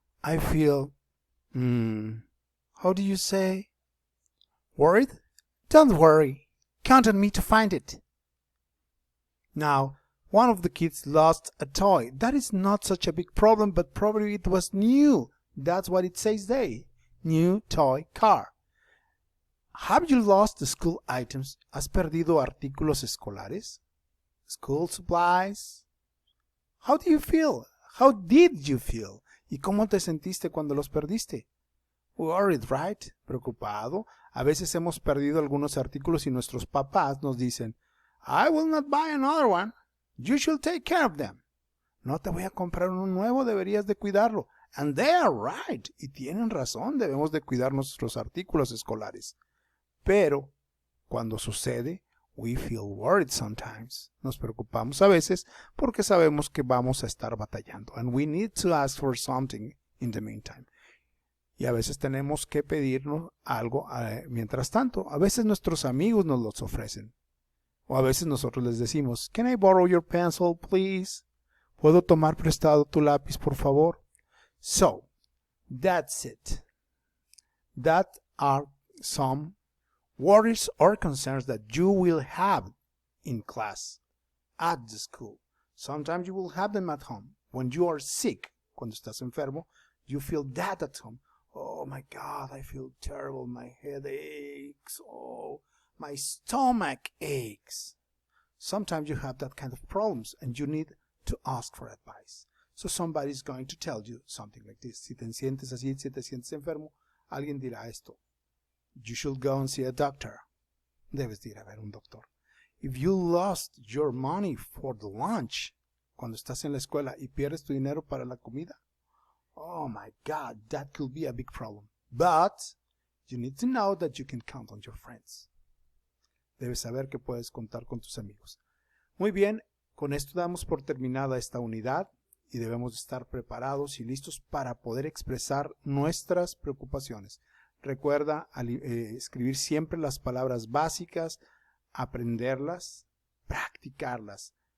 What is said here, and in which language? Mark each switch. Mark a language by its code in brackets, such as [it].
[en] I feel, how do you say? Worried? Don't worry. Count on me to find it. Now, one of the kids lost a toy. That is not such a big problem, but probably it was new. That's what it says there. new toy car. Have you lost the school items? [es] ¿Has perdido artículos escolares? [en] School supplies? How do you feel? How did you feel? [es] ¿Y cómo te sentiste cuando los perdiste? [en] Worried, right? [es] Preocupado. A veces hemos perdido algunos artículos y nuestros papás nos dicen, [en] I will not buy another one. You should take care of them. [es] No te voy a comprar uno nuevo, deberías de cuidarlo. [en] And they are right. [es] Y tienen razón, debemos de cuidar nuestros artículos escolares. Pero, cuando sucede, [en] we feel worried sometimes. [es] Nos preocupamos a veces porque sabemos que vamos a estar batallando. [en] And we need to ask for something in the meantime. [es] Y a veces tenemos que pedirnos algo mientras tanto. A veces nuestros amigos nos los ofrecen. O a veces nosotros les decimos, [en] Can I borrow your pencil, please? [es] ¿Puedo tomar prestado tu lápiz, por favor? [en] So, that's it. That are some worries or concerns that you will have in class, at the school. Sometimes you will have them at home. When you are sick, [es] cuando estás enfermo, [en] you feel that at home. Oh my God, I feel terrible. My head aches. Oh, my stomach aches. Sometimes you have that kind of problems and you need to ask for advice. So somebody's going to tell you something like this. [es] Si te sientes así, si te sientes enfermo, alguien dirá esto. [en] You should go and see a doctor. [es] Debes de ir a ver un doctor. [en] If you lost your money for the lunch, [es] cuando estás en la escuela y pierdes tu dinero para la comida, [en] oh my God, that could be a big problem. But you need to know that you can count on your friends. [es] Debes saber que puedes contar con tus amigos. Muy bien, con esto damos por terminada esta unidad y debemos estar preparados y listos para poder expresar nuestras preocupaciones. Recuerda escribir siempre las palabras básicas, aprenderlas, practicarlas.